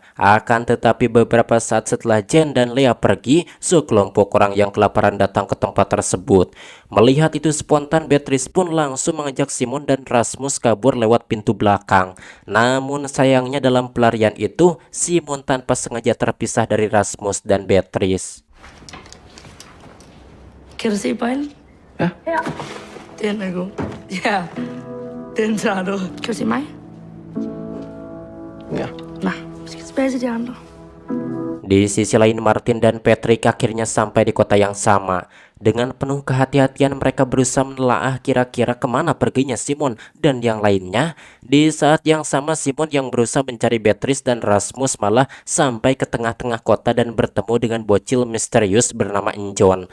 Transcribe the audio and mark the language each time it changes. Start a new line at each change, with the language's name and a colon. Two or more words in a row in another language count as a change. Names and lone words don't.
Indonesian: Akan tetapi beberapa saat setelah Jen dan Lea pergi, sekelompok orang yang kelaparan datang ke tempat tersebut. Melihat itu spontan, Beatrice pun langsung mengajak Simon dan Rasmus kabur lewat pintu belakang. Namun sayangnya dalam pelarian itu, Simon tanpa sengaja terpisah dari Rasmus dan Beatrice.
Danish: Kan du se bøjlen? Ja. Her. Den er god. Ja, den tager du. Kan du se mig? Ja. Nå, vi skal tilbage til de andre.
Indonesian: Di sisi lain, Martin dan Patrick akhirnya sampai di kota yang sama. Dengan penuh kehati-hatian mereka berusaha menelaah kira-kira kemana perginya Simon dan yang lainnya. Di saat yang sama, Simon yang berusaha mencari Beatrice dan Rasmus malah sampai ke tengah-tengah kota dan bertemu dengan bocil misterius bernama John.